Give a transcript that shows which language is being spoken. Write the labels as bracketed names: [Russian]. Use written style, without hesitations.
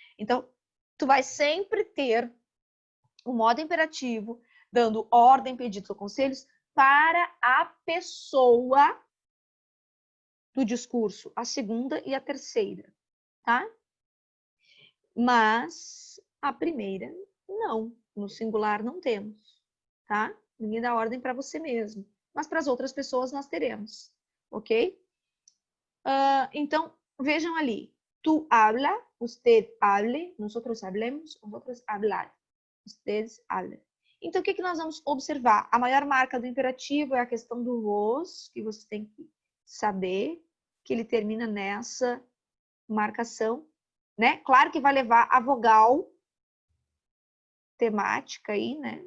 [Portuguese] Então, tu vai sempre ter o modo imperativo, dando ordem, pedidos ou conselhos para a pessoa do discurso, a segunda e a terceira, tá? Mas a primeira, não. No singular não temos, tá? Ninguém dá ordem para você mesmo. Mas para as outras pessoas nós teremos, ok? Então, vejam ali. [Spanish] Tu habla, usted hable, nosotros hablemos, vosotros hablar. Ustedes hablan. [Portuguese] Então, o que nós vamos observar? A maior marca do imperativo é a questão do vos, que você tem que saber que ele termina nessa marcação, né? Claro que vai levar a vogal temática aí, né?